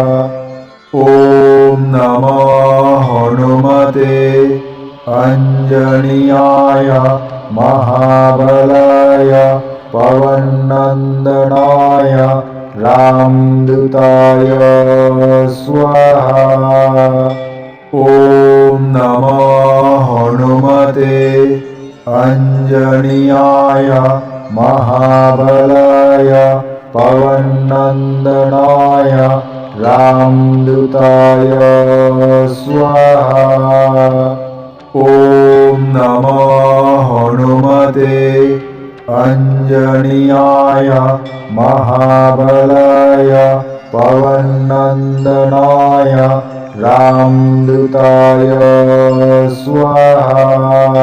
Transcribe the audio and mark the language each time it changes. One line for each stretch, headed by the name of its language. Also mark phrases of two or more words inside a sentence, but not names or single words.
Sanskrit: ওম নমঃ হনুমতে অঞ্জনীয়ায় মহাবলায় পবনন্দনায় রামদূতায় স্বাহা। ওম নমঃ হনুমতে অঞ্জনীয়ায় মহাবলায় পবনন্দনায় রাম रामदूताय स्वाहा। ॐ नमो हनुमते अंजनीयाय महाबलाय पवननन्दनाय रामदूताय स्वाहा।